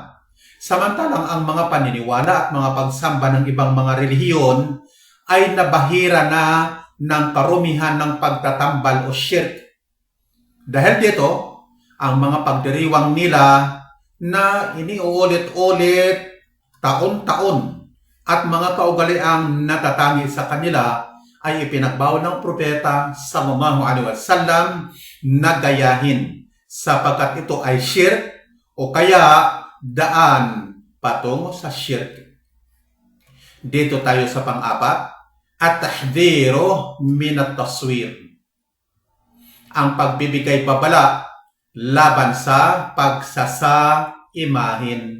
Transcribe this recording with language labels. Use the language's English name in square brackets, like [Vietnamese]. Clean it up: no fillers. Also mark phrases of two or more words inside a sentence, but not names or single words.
[Filipino] Samantalang ang mga paniniwala at mga pagsamba ng ibang mga relihiyon ay nabahira na ng karumihan ng pagtatambal o shirk. Dahil dito, ang mga pagdiriwang nila na iniuulit-ulit taon-taon at mga kaugaliang natatangi sa kanila ay ipinagbawal ng propeta [Arabic] صلى الله عليه وسلم [Filipino] na gayahin, sapagkat ito ay shirk o kaya daan patungo sa shirk. Dito tayo sa pang-apat, [Arabic] التحذير من التصوير. [Filipino] Ang pagbibigay babala laban sa pagsasaimahin.